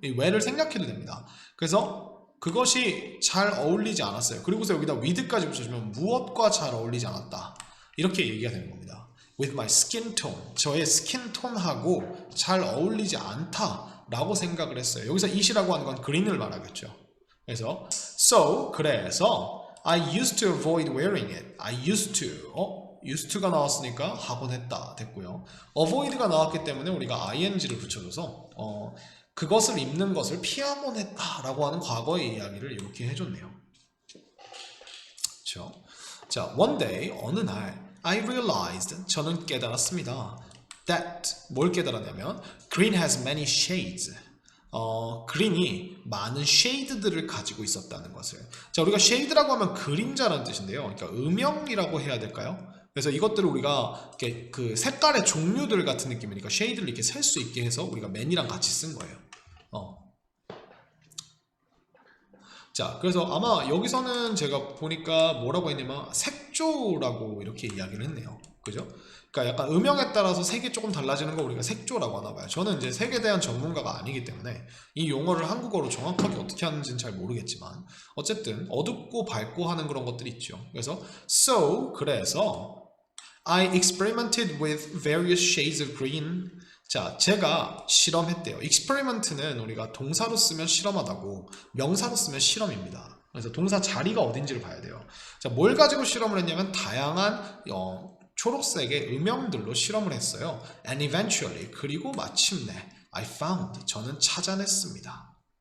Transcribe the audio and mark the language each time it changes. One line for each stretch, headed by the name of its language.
Korean: 이 well을 생략해도 됩니다. 그래서 그것이 잘 어울리지 않았어요. 그리고서 여기다 with까지 붙여주면 무엇과 잘 어울리지 않았다. 이렇게 얘기가 되는 겁니다.
English: With my skin tone.
Korean: 저의 스킨 톤하고 잘 어울리지 않다 라고 생각을 했어요. 여기서 it이라고 하는 건 green을 말하겠죠. 그래서 그래서
English: I used to avoid wearing it. I used to.
Korean: used to가 나왔으니까 하곤 했다 됐고요. avoid가 나왔기 때문에 우리가 ing를 붙여줘서 그것을 입는 것을 피하곤 했다 라고 하는 과거의 이야기를 이렇게 해줬네요. 그렇죠? 자,
English: one day
Korean: 어느 날
English: I realized
Korean: 저는 깨달았습니다.
English: that
Korean: 뭘 깨달았냐면
English: green has many shades.
Korean: 그린이 많은 쉐이드들을 가지고 있었다는 것을. 자, 우리가 쉐이드라고 하면 그림자라는 뜻인데요. 그러니까 음영이라고 해야 될까요? 그래서 이것들을 우리가 이렇게 그 색깔의 종류들 같은 느낌이니까 쉐이드를 이렇게 셀 수 있게 해서 우리가 맨이랑 같이 쓴 거예요. 자, 그래서 아마 여기서는 제가 보니까 뭐라고 했냐면 색조라고 이렇게 이야기를 했네요. 그죠? 그러니까 약간 음영에 따라서 색이 조금 달라지는 거 우리가 색조라고 하나 봐요. 저는 이제 색에 대한 전문가가 아니기 때문에 이 용어를 한국어로 정확하게 어떻게 하는지는 잘 모르겠지만 어쨌든 어둡고 밝고 하는 그런 것들이 있죠. 그래서 그래서
English: I experimented with various shades of green.
Korean: 자, 제가 실험했대요. experiment는 우리가 동사로 쓰면 실험하다고 명사로 쓰면 실험입니다. 그래서 동사 자리가 어딘지를 봐야 돼요. 자, 뭘 가지고 실험을 했냐면 다양한 초록색의 음영들로 실험을 했어요.
English: And eventually,
Korean: 그리고 마침내
English: I found,
Korean: 저는 찾아냈습니다.